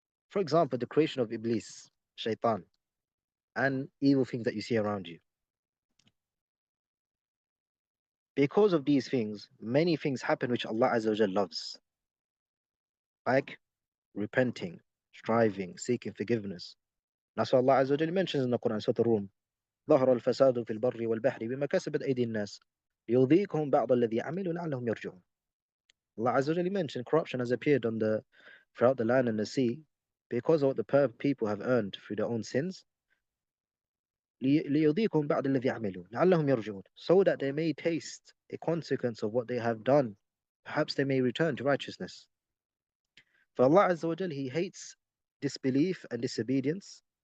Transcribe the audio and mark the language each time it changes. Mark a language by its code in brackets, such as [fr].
[en] For example, the creation of Iblis, Shaitan, and evil things that you see around you. Because of these things, many things happen which Allah Azza wa Jal loves, like repenting, striving, seeking forgiveness. That's what Allah Azza wa Jal mentions in the Quran, Surah Rum. [ar] ظهر الفساد في البر والبحر بما كسبت أيدي الناس ليذيقهم بعض الذي عملوا لعلهم يرجعون. [en] Allah Azza wa Jal mentioned corruption has appeared throughout the land and the sea because of what the people have earned through their own sins. [ar] ليذيقهم بعض الذي عملوا لعلهم يرجعون, [en] so that they may taste a consequence of what they have done. Perhaps they may return to righteousness. For Allah Azza wa Jal, He hates disbelief and disobedience,